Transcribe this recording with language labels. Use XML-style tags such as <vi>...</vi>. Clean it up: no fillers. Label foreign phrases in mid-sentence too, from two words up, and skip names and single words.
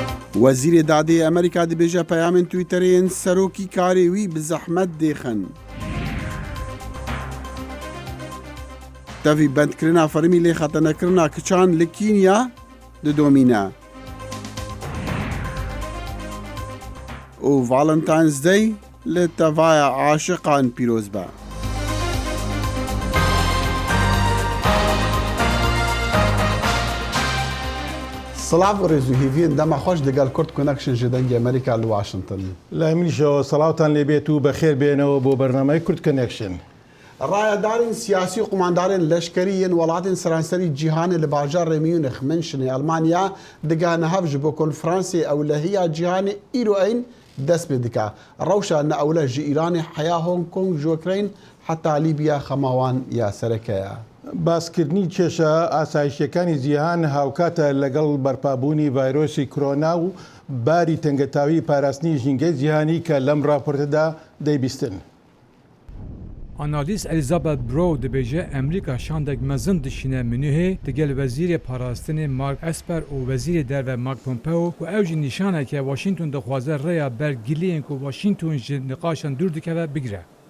<ku>وەزیرێ دادەیە ئەمریکا دەبێژە پەیامên تویتەرێن سەرۆکی کارێ وی bi zehmet dêxin. Tevî bendkirina fermî lê xetenekirina kiçan li Kînya didomîne. û Valentine's Day li tevaya aşiqan pîroz be. سلااف و ڕێزوهێڤین دەما خۆش دەگەل کورد کۆنەکشن ji dengê Amerîka li Washington.</ku> <ckb>لە منیشەوە سەڵاوتان لێبێت و بەخێر بێنەوە بۆ بەرنامەی کورد کۆنێکشن.</ckb> <ku>ڕایەدارên siyasî û قوماندارên leşkerî yên welatên seranserî cîhanê li bajarê Mûnix Münşinê Almanya digane hev ji bo konferansê ewlehiya cîhanê îro eyn dest pê dike. Rewşa neewle ji Îranê heya Hong Kong ji Ukrayn heta Lîbya xemawan ya serekeye.</ku> <ckb>باسکردنی کێشە ئاسایشیەکانی جیهان هاوکاتە لەگەڵ بەرپابوونی ڤایرۆسی کۆرۆنا و باری تەنگەتاوی پاراستنی ژینگەی جیهانی کە لەم راپۆرتەدا دەیبیستن.</ckb> <ku>Analîst Elizabeth Brow dibêje Amerîka şandek mezin dişîne Münihê digel Wezîrê Parastinê Mark Esper û Wezîrê Derve Mark Pompeo û ew jî nîşaneke Washington dixwaze rêya bergîliyên ku Washington ji niqaşan dûr dikeve bigire.</ku>